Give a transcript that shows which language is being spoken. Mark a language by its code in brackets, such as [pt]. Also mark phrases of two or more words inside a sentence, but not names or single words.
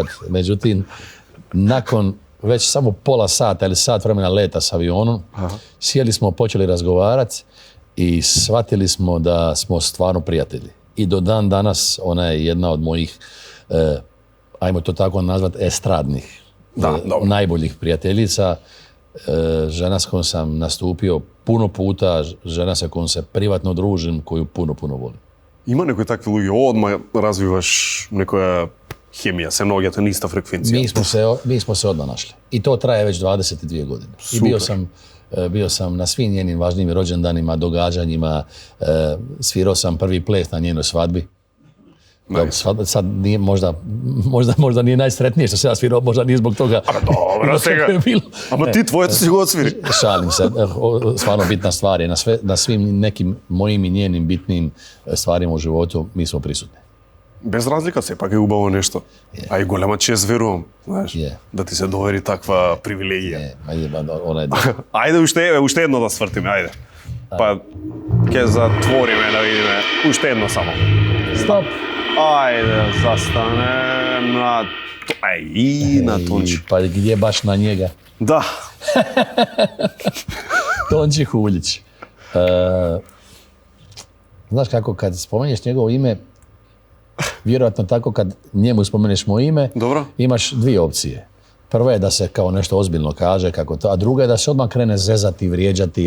[hr] Međutim, nakon već samo pola sata ili sat vremena leta s avionom, sjeli smo, počeli razgovarati i shvatili smo da smo stvarno prijatelji. I do dan danas ona je jedna od mojih, ajmo to tako nazvat, estradnih, najboljih prijateljica. Žena s kojom sam nastupio puno puta, žena sa kojom se privatno družim, koju puno volim. [mk] Има некои такви луѓе, одма развиваш некоја хемија, се наоѓате на иста фреквенција. [hr] Mi smo se odmah našli. I to traje već 22 godine. Super. I bio sam na svim njenim važnim rođendanima, događanjima, svirao sam prvi ples na njenoj svadbi. Sad nije možda nije najsretnije što se ja svirao, možda nije zbog toga. Dobro, [mk] сега. Ама ти твоето си го отсвири. [hr] Šalim se, stvarno bitna stvar je, na svim nekim mojim i njenim bitnim stvarima u životu mi smo prisutni. [mk] Без разлика, сепак е убаво нешто. А и голема чест, верувам, знаеш, да ти се довери таква привилегија. Ајде, уште едно да свртиме, ајде. Па, ќе затвориме да видиме. Уште едно само. Стоп! Ајде, застане на... на Тончи. [hr] Pa gdje baš na njega? [mk] Да. [hr] Tonči Huljić. Znaš kako, kad spomenješ njegovo ime, vjerojatno tako kad njemu spomeneš moje ime, imaš dvije opcije. Prva je da se kao nešto ozbiljno kaže, a druga je da se odmah krene zezati, vrijeđati.